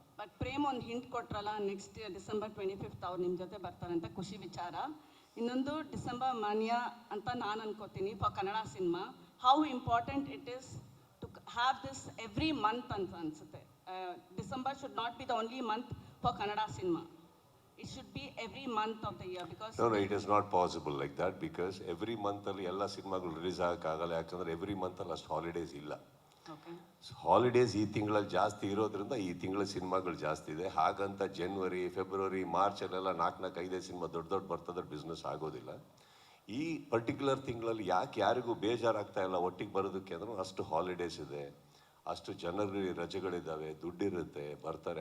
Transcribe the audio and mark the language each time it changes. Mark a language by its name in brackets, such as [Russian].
[Kannada] But Prem ಒಂದು hint ಕೊಟ್ರಲ್ಲ, next December 25 ಅವ್ರು ನಿಮ್ಮ ಜೊತೆ ಬರ್ತಾರೆ ಅಂತ ಖುಷಿ ವಿಚಾರ. ಇನ್ನೊಂದು ಡಿಸೆಂಬರ್ ಮಾನ್ಯ ಅಂತ ನಾನು ಅನ್ಕೋತೀನಿ for Kannada cinema. [English] how important it is to have this every month [Kannada] ಅಂತ ಅನ್ಸುತ್ತೆ. [English] December should not be the only month for Kannada cinema. It should be every month of the year, because no, it is not possible like that, because every month [Kannada] ಅಲ್ಲಿ ಎಲ್ಲ ಸಿನಿಮಾಗಳು release ಆಗಕ್ಕಾಗಲ್ಲ. ಯಾಕಂದರೆ every ಮಂತಲ್ಲಿ ಅಷ್ಟು holidays ಇಲ್ಲ. Holidays ಈ ತಿಂಗಳಲ್ಲಿ ಜಾಸ್ತಿ ಇರೋದ್ರಿಂದ ಈ ತಿಂಗಳ ಸಿನಿಮಾಗಳು ಜಾಸ್ತಿ ಇದೆ. ಹಾಗಂತ ಜನವರಿ, ಫೆಬ್ರವರಿ, ಮಾರ್ಚಲ್ಲೆಲ್ಲ 4-5 ಸಿನಿಮಾ ದೊಡ್ಡ ಬರ್ತದೆ, ಬಿಸ್ನೆಸ್ ಆಗೋದಿಲ್ಲ. ಈ ಪರ್ಟಿಕ್ಯುಲರ್ ತಿಂಗಳಲ್ಲಿ ಯಾರಿಗೂ ಬೇಜಾರಾಗ್ತಾ ಇಲ್ಲ ಒಟ್ಟಿಗೆ ಬರೋದಕ್ಕೆ ಅಂದ್ರೆ ಅಷ್ಟು ಹಾಲಿಡೇಸ್ ಇದೆ, ಅಷ್ಟು ಜನರಿಗೆ ರಜೆಗಳಿದ್ದಾವೆ, ದುಡ್ಡಿರುತ್ತೆ, ಬರ್ತಾರೆ.